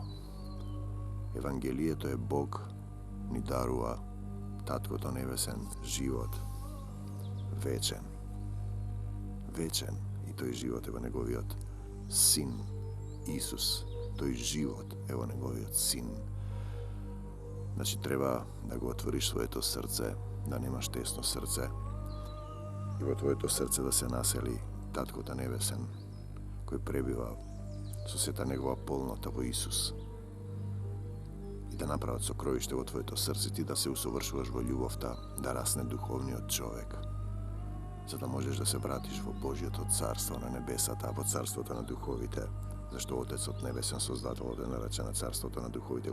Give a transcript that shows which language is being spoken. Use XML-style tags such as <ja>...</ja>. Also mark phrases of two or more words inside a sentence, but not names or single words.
<mk>Евангелието е Бог ни дарува Таткото Небесен живот, вечен. Вечен. И тој живот е во Неговиот Син, Исус. Тој живот е во Неговиот Син. Значи, треба да го отвориш своето срце, да немаш тесно срце, и во твое срце да се насели Татко та небесен, кој пребива со сета негова полнота во Исус. И да направат сокровиште во твоето срце ти да се усовршуваш во љубовта, да расне духовниот човек, за да можеш да се вратиш во Божјото царство на небесата, во царството на духовите, зашто Отецот Небесен, Создателот, е наречен царството на духовите.</mk>